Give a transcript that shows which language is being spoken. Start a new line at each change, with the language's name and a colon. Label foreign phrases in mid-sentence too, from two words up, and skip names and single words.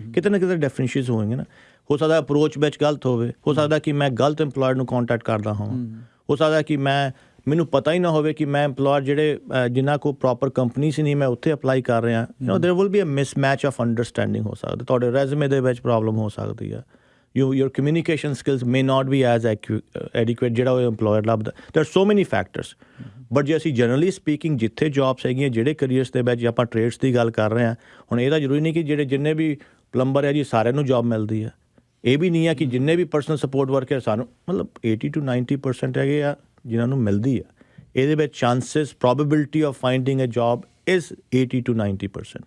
Punjabi: ਕਿਤੇ ਨਾ ਕਿਤੇ ਡੈਫੀਸ਼ੀਐਂਸੀਜ਼ ਹੋਣਗੇ ਨਾ, ਹੋ ਸਕਦਾ ਅਪਰੋਚ ਵਿੱਚ ਗਲਤ ਹੋਵੇ, ਹੋ ਸਕਦਾ ਕਿ ਮੈਂ ਗਲਤ ਇੰਪਲੋਇਰ ਨੂੰ ਕੰਟੈਕਟ ਕਰਦਾ ਹੋਵਾਂ, ਹੋ ਸਕਦਾ ਕਿ ਮੈਨੂੰ ਪਤਾ ਹੀ ਨਾ ਹੋਵੇ ਕਿ ਮੈਂ ਇੰਪਲੋਇਰ ਜਿਹੜੇ ਜਿਨ੍ਹਾਂ ਕੋਲ
English: proper company
Punjabi: ਸੀ ਨਹੀਂ, ਮੈਂ ਉੱਥੇ ਅਪਲਾਈ ਕਰ ਰਿਹਾ।
English: there will be a mismatch of understanding
Punjabi: ਹੋ ਸਕਦਾ, ਤੁਹਾਡੇ ਰੈਜ਼ੂਮੇ ਦੇ ਵਿੱਚ ਪ੍ਰੋਬਲਮ ਹੋ ਸਕਦੀ ਆ,
English: your communication skills may not be as adequate
Punjabi: ਜਿਹੜਾ ਉਹ employer ਲੱਭਦਾ।
English: there are so many factors, but
Punjabi: ਜੇ ਅਸੀਂ
English: generally speaking
Punjabi: ਜਿੱਥੇ ਜੌਬਸ ਹੈਗੀਆਂ, ਜਿਹੜੇ ਕਰੀਅਰਸ ਦੇ ਵਿੱਚ ਆਪਾਂ ਟ੍ਰੇਡਸ ਦੀ ਗੱਲ ਕਰ ਰਹੇ ਹਾਂ, ਹੁਣ ਇਹਦਾ ਜ਼ਰੂਰੀ ਨਹੀਂ ਕਿ ਜਿੰਨੇ ਵੀ ਪਲੰਬਰ ਹੈ ਜੀ ਸਾਰਿਆਂ ਨੂੰ ਜੌਬ ਮਿਲਦੀ ਹੈ। ਇਹ ਵੀ ਨਹੀਂ ਆ ਕਿ ਜਿੰਨੇ ਵੀ
English: personal support worker
Punjabi: ਸਾਨੂੰ ਮਤਲਬ 80 to 90% ਹੈਗੇ ਆ ਜਿਨ੍ਹਾਂ ਨੂੰ ਮਿਲਦੀ ਆ। ਇਹਦੇ ਵਿੱਚ
English: chances probability of finding a job is 80 to 90%।